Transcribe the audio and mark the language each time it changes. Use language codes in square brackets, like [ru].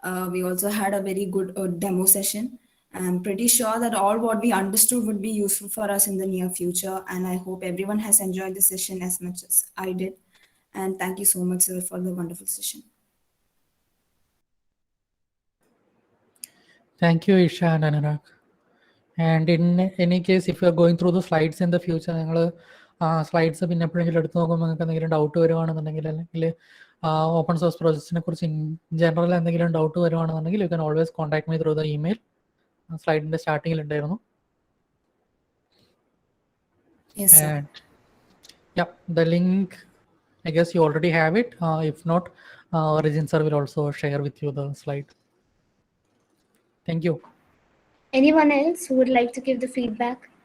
[en] We also had a very good demo session. I'm pretty sure that all what we understood would be useful for us in the near future. And I hope everyone has enjoyed the session as much as I did. And thank you so much, sir, for the wonderful session. Thank you, Isha and Anurag. And in any case, if you are going through the slides in the future, [ml] നിങ്ങൾ slides പിന്നെ എപ്പോഴെങ്കിലും എടുത്ത് നോക്കുമ്പോൾ നിങ്ങൾക്ക് എന്തെങ്കിലും doubt വരുവാണെന്നുണ്ടെങ്കിൽ അല്ലെങ്കിൽ open source പ്രോജക്ട്സിനെ കുറിച്ച് in general എന്തെങ്കിലും doubt വരുവാണെന്നുണ്ടെങ്കിൽ [en] You can always contact me through the email. [ml] സ്ലൈഡിന്റെ സ്റ്റാർട്ടിങ്ങിൽ ഉണ്ടായിരുന്നു. [en] Yes, sir. And yeah, the link, I guess you already have it. If not, Regin sir will also share with you the slide. Thank you. Anyone else who would like to give the feedback?